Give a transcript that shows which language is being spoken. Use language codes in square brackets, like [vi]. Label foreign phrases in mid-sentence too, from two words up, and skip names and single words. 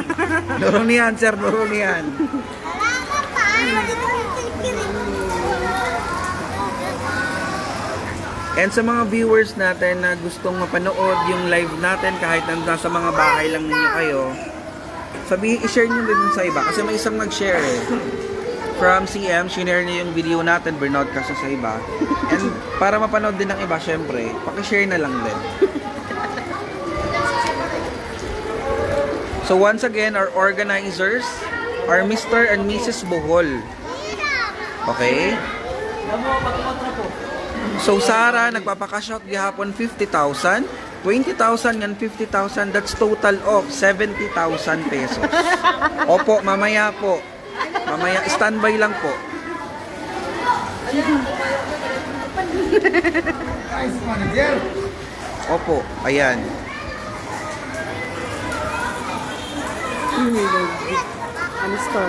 [tl] Laro niyan, sir, laro niyan. And sa mga viewers natin na gustong mapanood yung live natin kahit nasa mga bahay lang ninyo kayo, i-share nyo din sa iba kasi may isang nag-share eh. From CM, shinare niya yung video natin, burnout kasi sa iba. And para mapanood din ng iba, syempre, pakishare na lang din. [en] So once again, our organizers are Mr. and Mrs. Bohol. Okay? [tl] So Sara, nagpapakash out gihapon 50,000. 20,000 yan, 50,000, [en] that's total of 70,000 pesos. [tl] Opo, mamaya po. Mamaya, standby lang po. [en] Nice, manager. [tl] Opo, ayan. Ano star?